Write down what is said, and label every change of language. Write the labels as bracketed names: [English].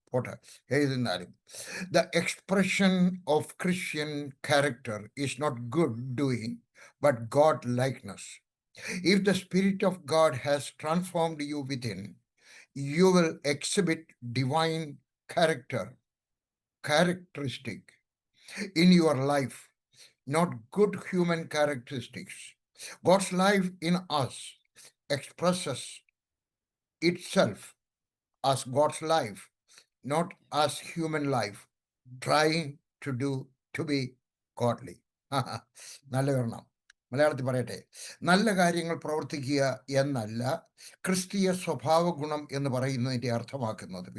[Malayalam] പോട്ടെ, എഴുതുന്നാലും [English] The expression of Christian character is not good doing but God likeness. If the spirit of God has transformed you within, you will exhibit divine characteristic in your life, not good human characteristics. God's life in us expresses itself as God's life, not as human life, trying to be godly. [Malayalam] നല്ല വരണം. മലയാളത്തിൽ പറയട്ടെ, നല്ല കാര്യങ്ങൾ പ്രവർത്തിക്കുക എന്നല്ല ക്രിസ്തീയ സ്വഭാവ ഗുണം എന്ന് പറയുന്നതിൻ്റെ അർത്ഥമാക്കുന്നത്.